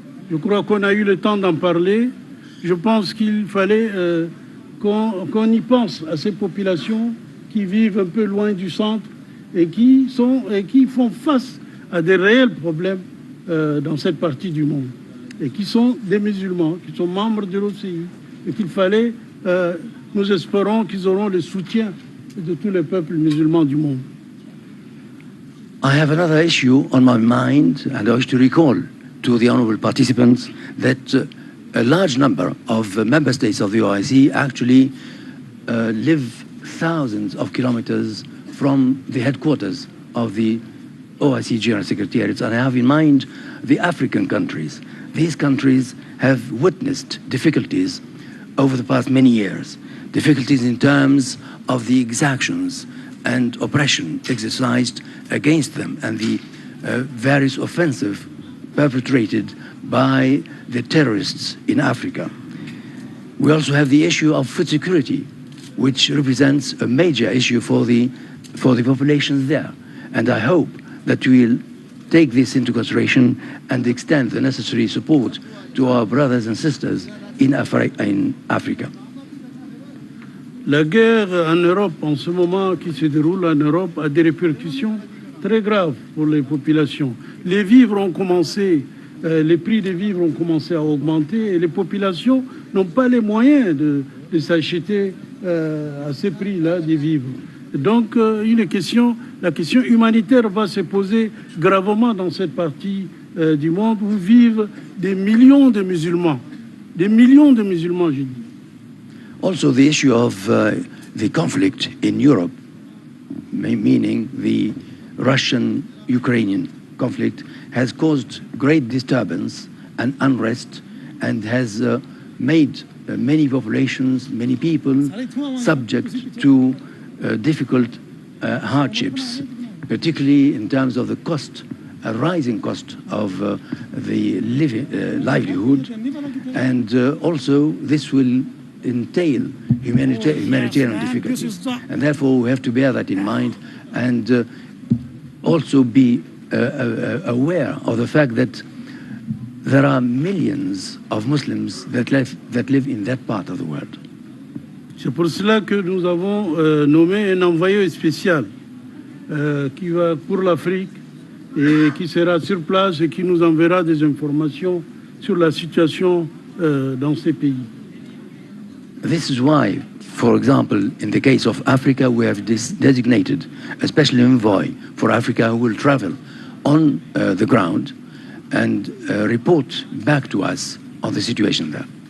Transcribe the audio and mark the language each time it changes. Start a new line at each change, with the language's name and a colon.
French: Je crois qu'on a eu le temps d'en parler. Je pense qu'il fallait qu'on y pense à ces populations qui vivent un peu loin du centre et qui font face à des réels problèmes dans cette partie du monde, et qui sont des musulmans, qui sont membres de l'OCI, et qu'il fallait, nous espérons qu'ils auront le soutien de tous les peuples musulmans du monde.
English: I have another issue on my mind, and I wish to recall to the honorable participants that a large number of member states of the OIC actually live thousands of kilometers from the headquarters of the OIC General Secretariat, and I have in mind the African countries. These countries have witnessed difficulties over the past many years, difficulties in terms of the exactions and oppression exercised against them and the various offensive perpetrated by the terrorists in Africa. We also have the issue of food security, which represents a major issue for the populations there. And I hope that we will take this into consideration and extend the necessary support to our brothers and sisters in Africa.
French: La guerre en Europe, en ce moment qui se déroule en Europe, a des répercussions très graves pour les populations. Les vivres ont commencé, les prix des vivres ont commencé à augmenter et les populations n'ont pas les moyens de s'acheter à ces prix-là des vivres. Donc la question humanitaire va se poser gravement dans cette partie du monde où vivent des millions de musulmans. Des millions de musulmans, je dis.
English: Also, the issue of the conflict in Europe, meaning the Russian-Ukrainian conflict, has caused great disturbance and unrest and has made many populations, many people subject to difficult hardships, particularly in terms of the cost, a rising cost of the livelihood, and also this will entail humanitarian difficulties. And therefore we have to bear that in mind and also be aware of the fact that there are millions of Muslims that live in that part of the world.
French: C'est pour cela que nous avons nommé un envoyé spécial qui va pour l'Afrique et qui sera sur place et qui nous enverra des informations sur la situation dans ces pays.
English: This is why, for example, in the case of Africa, we have designated a special envoy for Africa who will travel on the ground and report back to us on the situation there.